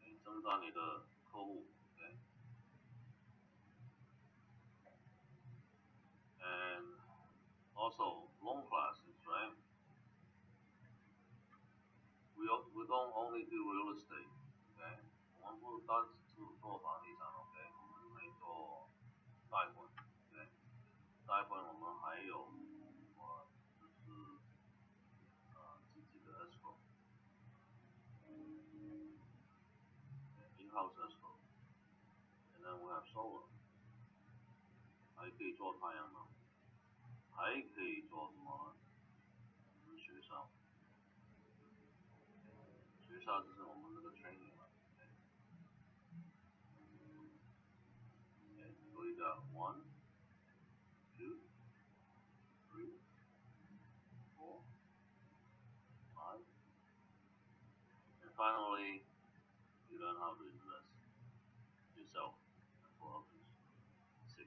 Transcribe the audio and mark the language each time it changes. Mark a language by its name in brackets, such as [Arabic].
[Chinese] 增长你的客户。Okay. [English] And also loan classes, right? We don't only do real estate. Okay. [Chinese] 我们不单只做房地产 ，OK， 我们还做贷款。对，贷款我们还有就是自己的 escrow， [English] in-house escrow， and then we have solar， [Chinese] 还可以做太阳能，还可以做什么？我们学校，学校就是我们这个 training 了。 [English] Okay, so we got 1, 2, 3, 4, 5, and finally you learn how to invest yourself and for others. 6.